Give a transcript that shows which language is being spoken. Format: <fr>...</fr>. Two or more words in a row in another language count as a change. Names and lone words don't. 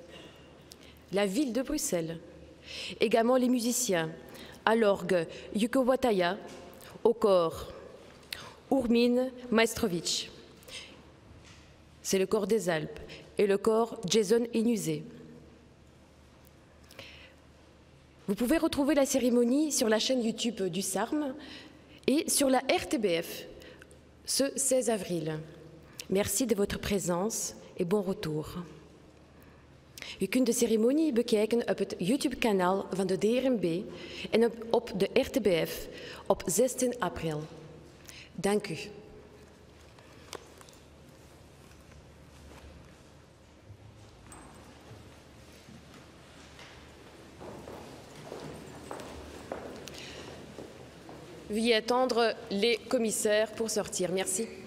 <fr>également les musiciens, à l'orgue Yuko Wataya, au corps Urmin Maestrovic, c'est le corps des Alpes, et le corps Jason Inusé. Vous pouvez retrouver la cérémonie sur la chaîne YouTube du SARM et sur la RTBF ce 16 avril. Merci de votre présence et bon retour.</fr> <nl>U kunt de ceremonie bekijken op het YouTube-kanaal van de DRMB en op de RTBF op 16 april. Dank u.</nl> <fr>Veuillez attendre les commissaires pour sortir. Merci.</fr>